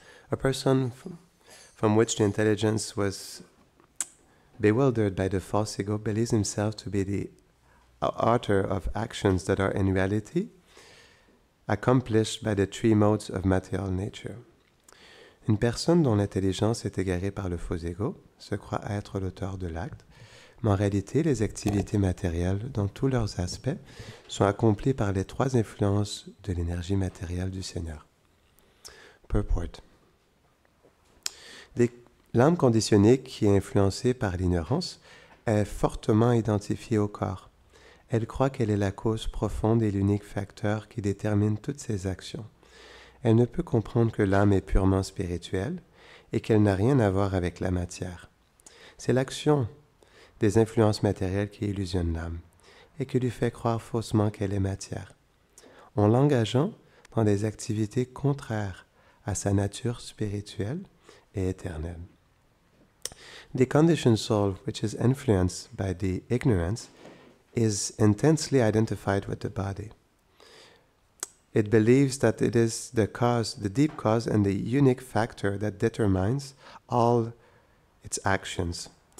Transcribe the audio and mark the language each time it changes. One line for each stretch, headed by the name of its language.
English: A person from which the intelligence was bewildered by the false ego believes himself to be the author of actions that are in reality accomplished by the three modes of material nature.
French: Une personne dont l'intelligence est égarée par le faux ego se croit être l'auteur de l'acte, mais en réalité, les activités matérielles, dans tous leurs aspects, sont accomplies par les trois influences de l'énergie matérielle du Seigneur. Purport. L'âme conditionnée qui est influencée par l'ignorance est fortement identifiée au corps. Elle croit qu'elle est la cause profonde et l'unique facteur qui détermine toutes ses actions. Elle ne peut comprendre que l'âme est purement spirituelle et qu'elle n'a rien à voir avec la matière. C'est l'action des influences matérielles qui illusionne l'âme et qui lui fait croire faussement qu'elle est matière, en l'engageant dans des activités contraires à sa nature spirituelle et éternelle.
English: The conditioned soul, which is influenced by the ignorance, is intensely identified with the body. It believes that it is the cause, the deep cause, and the unique factor that determines all its actions.